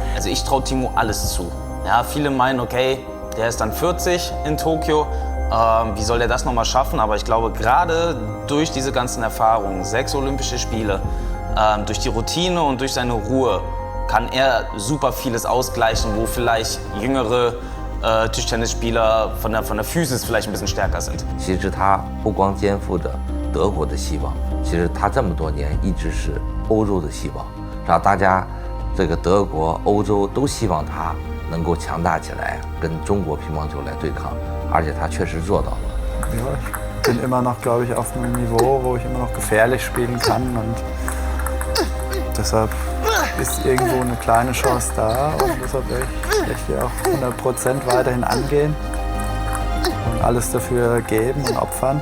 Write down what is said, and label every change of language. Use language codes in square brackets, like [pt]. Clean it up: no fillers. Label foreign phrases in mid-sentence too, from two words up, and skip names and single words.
[de] Also ich traue Timo alles zu. Ja, viele meinen, okay, der ist dann 40 in Tokio, wie soll der das nochmal schaffen? Aber ich glaube, gerade durch diese ganzen Erfahrungen, 6 Olympische Spiele, durch die Routine und durch seine Ruhe, kann er super vieles ausgleichen, wo vielleicht jüngere Tischtennisspieler von der Physis vielleicht ein bisschen stärker sind. [zh] 其实他不光肩负着德国的希望，其实他这么多年一直是欧洲的希望，让大家这个德国、欧洲都希望他能够强大起来，跟中国乒乓球来对抗，而且他确实做到了。 [de] Ja, ich bin immer noch, glaube ich, auf einem Niveau, wo ich immer noch gefährlich spielen kann und deshalb ist irgendwo eine kleine Chance da und deshalb werde ich auch 100% weiterhin angehen und alles dafür geben und opfern.